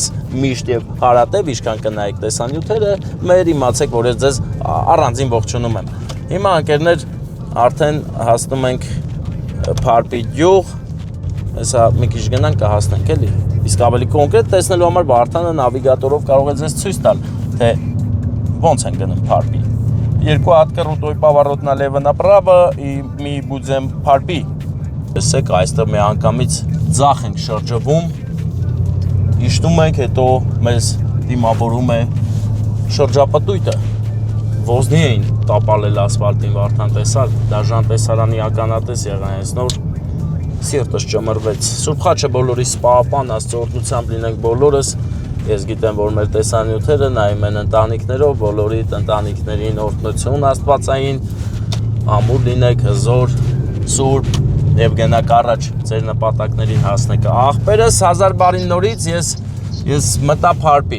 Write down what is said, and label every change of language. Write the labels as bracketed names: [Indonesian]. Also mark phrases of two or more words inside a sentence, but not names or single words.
[Armenian] միշտ եւ հարատև, ինչքան կնայեք տեսանյութերը, մեր իմացեք, որ ես ձեզ առանձին ողջունում եմ։ Հիմա ընկերներ արդեն հասնում ենք Փարպի գյուղ, հեսա մի քիչ գնանք կհասնենք էլի։ Իսկ ավելի կոնկրետ տեսնելու համար Վարդանը նավիգատորով կարող է ձեզ ցույց տալ, թե ոնց են գնում Փարպի։ Երկու հատ [Russian] крутой поворот налево направо и мы будем [Armenian] Փարպի։ Տեսեք, այստեղ մի անգամից ձախ ենք շրջվում, իջնում ենք, հետո մեզ դիմավորում է շրջապտույտը։ Ոզնի էին տապալել ասֆալտին, Վարդան տեսալ, դաժան տեսարանի ականատես եղան, այս նոր սիրտս ճմրվեց։ Սուրբ խաչը բոլորիս պահապան, Աստծո օրհնությամբ լինենք բոլորս։ Ես գիտեմ, որ մեր տեսանյութերը նայում են ընտանիքներով, բոլորի ընտանիքներին օրհնություն Աստվածային, ամուր լինեք, հզոր, սուրբ եւ գնաք առաջ ձեր նպատակներին հասնեք։ Աղբերս 1000 բարի նորից ես մտա Փարպի։